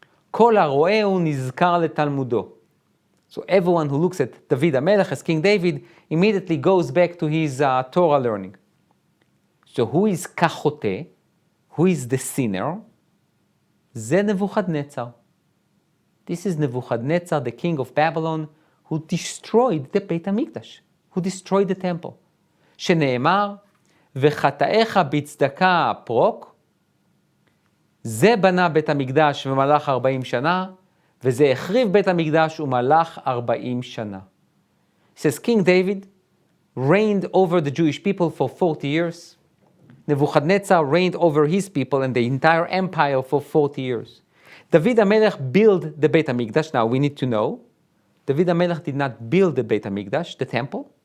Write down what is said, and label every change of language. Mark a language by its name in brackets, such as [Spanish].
[Hebrew] Kol haro'ehu nizkar letalmudo. [English] So everyone who looks at David HaMelech as King David immediately goes back to his Torah learning. So who is kachote? Who is the sinner? Ze Nebuchadnezzar. This is Nebuchadnezzar, the king of Babylon, who destroyed the Beit HaMikdash, who destroyed the temple. [Hebrew] שנאמר, וחטאיך בצדקה פרוק, זה בנה בית המקדש ומלך 40 שנה, וזה החריב בית המקדש ומלך 40 שנה. [English] It says King David reigned over the Jewish people for 40 years. Nebuchadnezzar reigned over his people and the entire empire for 40 years. David HaMelech built the Beit HaMikdash. Now we need to know, David HaMelech did not build the Beit HaMikdash, the temple.